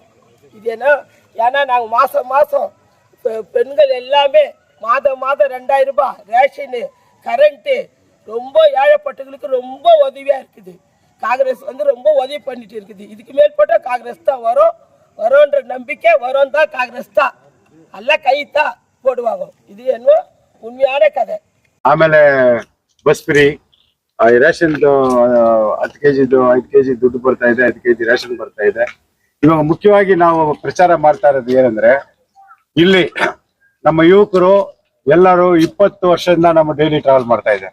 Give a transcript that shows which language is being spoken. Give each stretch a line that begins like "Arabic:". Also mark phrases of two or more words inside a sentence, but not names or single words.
Tamil: இது ஏன்னா நாங்கள் மாதம் பெண்கள் எல்லாமே மாதம் 2000 ரூபாய் ரேஷனு, கரண்ட்டு ரொம்ப ஏழைப்பட்டவங்களுக்கு ரொம்ப உதவியாக இருக்குது. காங்கிரஸ் ரொம்ப உதவி பண்ணிட்டு இருக்குது. இதுக்கு மேற்பட்ட காங்கிரஸ் தான் வரும்ன்ற நம்பிக்கை வரும் தான். காங்கிரஸ் தான் எல்லாம் கைத்தான் போடுவாங்க.
Kannada: ಇದು ಏನು ಉಣ್ಮೆಯಾದ ಕಥೆ. ಆಮೇಲೆ
English: bus free,
Kannada: ರೇಷನ್ 10 kg 5 kg ದುಡ್ಡು ಬರ್ತಾ ಇದೆ, 5 kg ರೇಷನ್ ಬರ್ತಾ ಇದೆ. ಇವಾಗ ಮುಖ್ಯವಾಗಿ ನಾವು ಪ್ರಚಾರ ಮಾಡ್ತಾ ಇರೋದು ಏನಂದ್ರೆ, ಇಲ್ಲಿ ನಮ್ಮ ಯುವಕರು ಎಲ್ಲರೂ 20 ವರ್ಷದಿಂದ ನಮ್ಮ
English: daily travel
Kannada: ಮಾಡ್ತಾ ಇದ್ದಾರೆ.